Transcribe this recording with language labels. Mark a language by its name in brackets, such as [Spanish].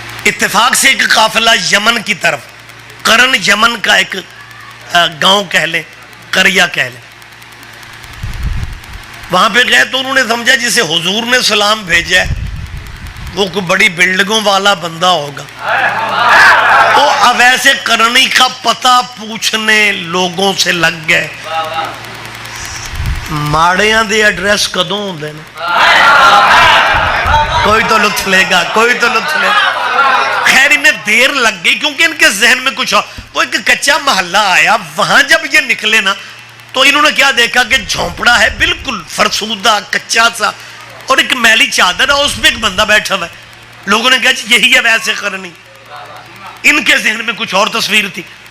[Urdu] اتفاق سے ایک قافلہ یمن کی طرف, کرن یمن کا ایک گاؤں کہہ لیں, قریہ کہہ لیں, وہاں پہ گئے تو انہوں نے سمجھا جسے حضور نے سلام بھیجا ہے وہ کوئی بڑی بلڈنگوں والا بندہ ہوگا. وہ اویس کرنی کا پتہ پوچھنے لوگوں سے لگ گئے. [Punjabi] ماڑیاں دے ایڈریس کدوں ہوندے نے, [Urdu] کوئی تو لطف لے گا, کوئی تو لطف لے گا. خیر انہیں دیر لگ گئی کیونکہ ان کے ذہن میں کچھ وہ ایک کچا محلہ آیا. وہاں جب یہ نکلے نا تو انہوں نے کیا دیکھا کہ جھونپڑا ہے بالکل فرسودہ کچا سا, اور ایک میلی چادر ہے, اس پہ ایک بندہ بیٹھا ہوا ہے. لوگوں نے کہا یہی ہے ویسے کرنی. ان کے ذہن میں کچھ اور تصویر تھی.